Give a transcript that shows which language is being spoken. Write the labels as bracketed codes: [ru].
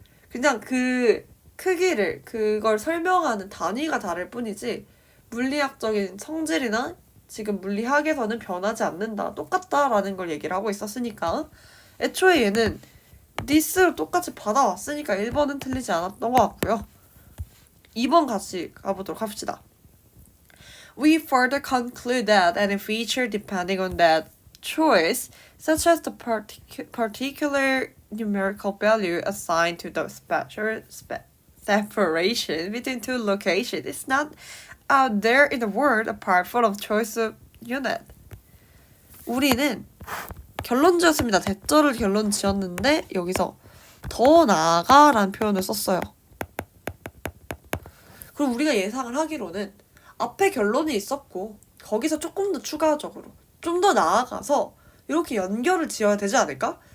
[ko] 그냥 그 크기를 그걸 설명하는 단위가 다를 뿐이지 물리학적인 성질이나 지금 물리학에서는 변하지 않는다. 똑같다라는 걸 얘기를 하고 있었으니까 애초에 얘는 this로 똑같이 받아왔으니까 1번은 틀리지 않았던 것 같고요. 2번 같이 가보도록 합시다. [en] We further conclude that any feature depending on that choice, such as the particular numerical value assigned to the spatial separation between two locations, is not out there in the world apart from the choice of unit. [ko] 우리는 결론 지었습니다. 대절을 결론 지었는데 여기서 더 나아가라는 표현을 썼어요. 그럼 우리가 예상을 하기로는 앞에 결론이 있었고 거기서 조금 더 추가적으로 좀 더 나아가서 이렇게 연결을 지어야 되지 않을까?